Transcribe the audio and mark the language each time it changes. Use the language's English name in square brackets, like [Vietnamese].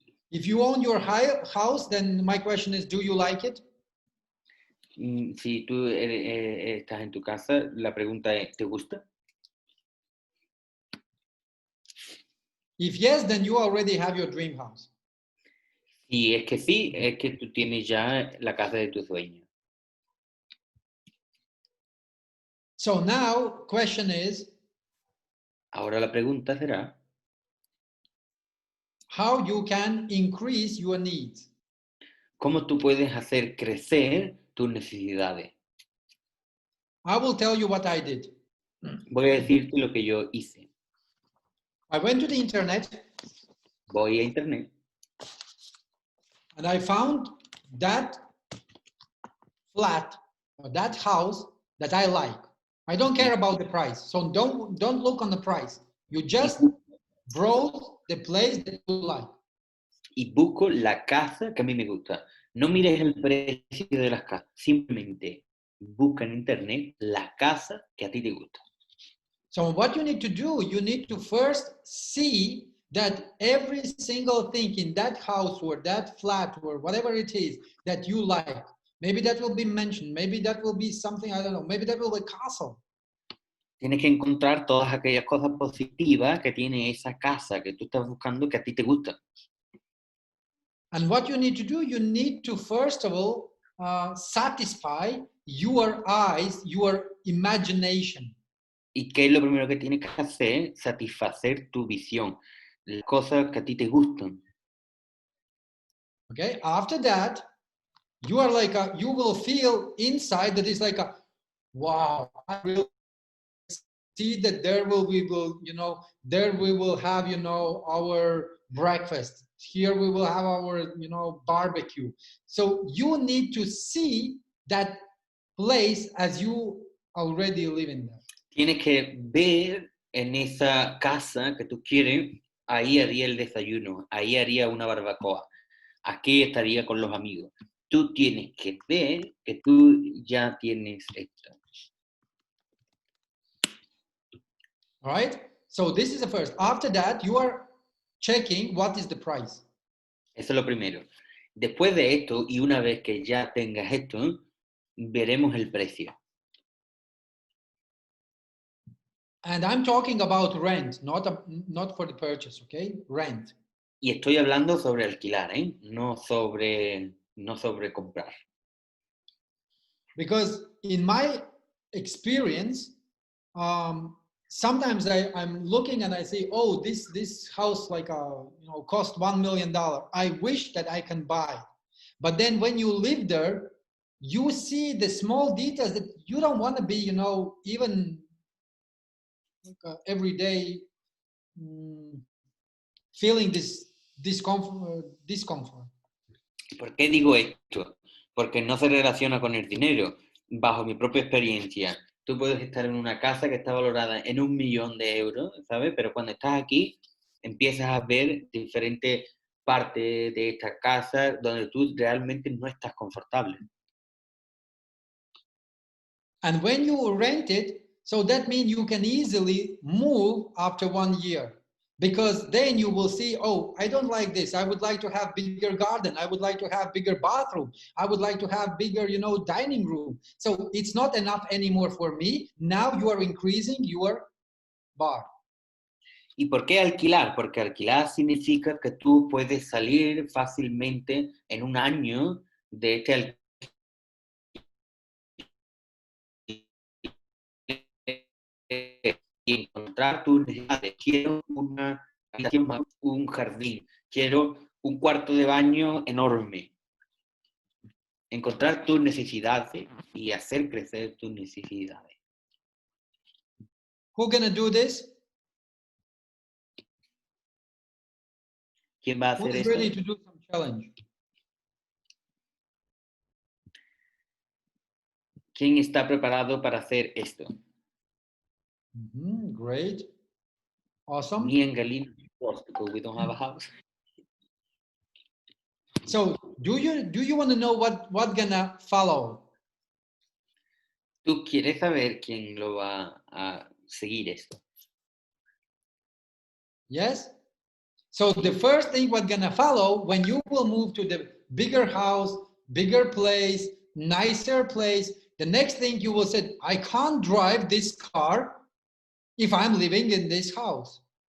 [English] if you own your house, then my question is, do you like it? [Spanish] si tú estás en tu casa, la pregunta es, ¿te gusta? [English] If yes, then you already have your dream house. [Spanish] Si es que sí, es que tú tienes ya la casa de tus sueños. [English] So now, question is, [Spanish] Ahora la pregunta será, [English] how you can increase your needs. [Spanish] ¿cómo tú puedes hacer crecer tus necesidades? [English] I will tell you what I did. [Spanish] Voy a decirte lo que yo hice. [English] I went to the internet [Spanish] Voy a internet [English] and I found that flat or that house that I like. I don't care about the price, so don't look on the price. You just browse the place that you like. [Spanish] y busco la casa que a mí me gusta. No mires el precio de las casas, simplemente busca en internet la casa que a ti te gusta. [English] So what you need to do, you need to first see that every single thing in that house or that flat or whatever it is that you like, maybe that will be mentioned, maybe that will be something, I don't know, maybe that will be a castle. [Spanish] Tienes que encontrar todas aquellas cosas positivas que tiene esa casa que tú estás buscando que a ti te gusta. [English] And what you need to do, you need to first of all satisfy your eyes, your imagination. [Spanish] ¿Y qué es lo primero que tienes que hacer? Satisfacer tu visión, las cosas que a ti te gustan. [English] Okay, after that, you are like you will feel inside that it's like a wow, I really see that there will we will, you know, there we will have, you know, our breakfast. Here we will have our, you know, barbecue. So you need to see that place as you already live in there. [Spanish] Tienes que ver en esa casa que tú quieres, ahí haría el desayuno, ahí haría una barbacoa, aquí estaría con los amigos. Tú tienes que ver que tú ya tienes esto. [English] All right? So this is the first. After that, you are checking what is the price. [Spanish] Eso es lo primero. Después de esto, y una vez que ya tengas esto, veremos el precio. [English] And I'm talking about rent, not for the purchase, okay? Rent. [Spanish] Y estoy hablando sobre alquilar, ¿eh? No sobre comprar. [English] Because in my experience, sometimes I'm looking and I say, oh, this house like cost $1 million. I wish that I can buy. But then when you live there, you see the small details that you don't want to be, you know, even every day feeling this discomfort. [Spanish] ¿Por qué digo esto? Porque no se relaciona con el dinero. Bajo mi propia experiencia, tú puedes estar en una casa que está valorada en 1 millón de euros, ¿sabes? Pero cuando estás aquí, empiezas a ver diferentes partes de esta casa donde tú realmente no estás confortable. [English] And when you rent it, so that means you can easily move after 1 year. Because then you will see, oh, I don't like this. I would like to have bigger garden. I would like to have bigger bathroom. I would like to have bigger, you know, dining room. So it's not enough anymore for me. Now you are increasing your bar. [Spanish] ¿Y por qué alquilar? Porque alquilar significa que tú puedes salir fácilmente en 1 año de este alquiler y encontrar tus necesidades. Quiero una habitación más, un jardín, quiero un cuarto de baño enorme. Encontrar tus necesidades y hacer crecer tus necesidades. [English] Who's gonna do this? [Spanish] ¿Quién va a [English] Who [Spanish] hacer [English] is [Spanish] esto? [English] ready to do some challenge? [Spanish] ¿Quién está preparado para hacer esto? [English] Great. Awesome. Me and Galina, because we don't have a house. So do you want to know what gonna follow? [Spanish] ¿Tú quieres saber quién lo va a seguir esto? [English] Yes? So the first thing what's gonna follow when you will move to the bigger house, bigger place, nicer place, the next thing you will say, I can't drive this car if I'm living in this house.